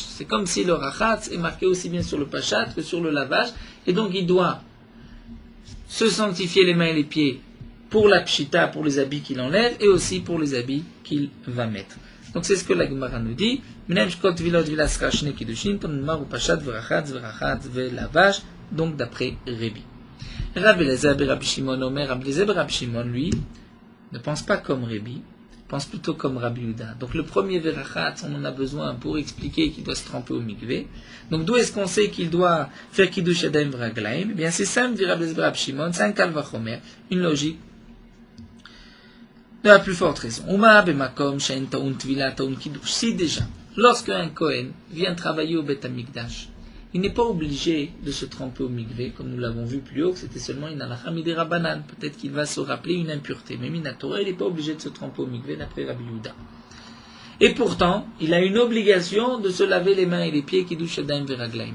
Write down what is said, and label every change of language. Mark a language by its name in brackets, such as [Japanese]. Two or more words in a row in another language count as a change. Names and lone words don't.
[French] C'est comme si le Rachatz est marqué aussi bien sur le Pashat que sur le Lavash, et donc il doit se sanctifier les mains et les pieds pour la pshita, pour les habits qu'il enlève, et aussi pour les habits qu'il va mettre. Donc c'est ce que la Gemara nous dit. Donc d'après Rébi. Rabbi Eliezer Rabbi Shimon Omer, Rabbi Eliezer Rabbi Shimon, lui, ne pense pas comme Rébi, pense plutôt comme Rabbi Yehuda. Donc le premier verachatz, on en a besoin pour expliquer qu'il doit se tremper au mikvé. Donc d'où est-ce qu'on sait qu'il doit faire [Hebrew] קידוש ידיים ורגליים? [French] Eh bien c'est simple, dit Rabbi Eliezer Rabbi Shimon, c'est un [Hebrew] קל וחומר, [French] une logique de la plus forte raison. [Hebrew] ומה במקום שאין טעון טבילה טעון קידוש. [French] Si déjà, lorsque un Kohen vient travailler au Beth Amikdash, il n'est pas obligé de se tremper au mikvé, comme nous l'avons vu plus haut, que c'était seulement une [Hebrew] הלכה מדרבנן. [French] Peut-être qu'il va se rappeler une impureté. Mais Minatora, il n'est pas obligé de se tremper au mikvé d'après Rabbi Yehuda. Et pourtant, il a une obligation de se laver les mains et les pieds, [Hebrew] קידוש ידיים ורגליים.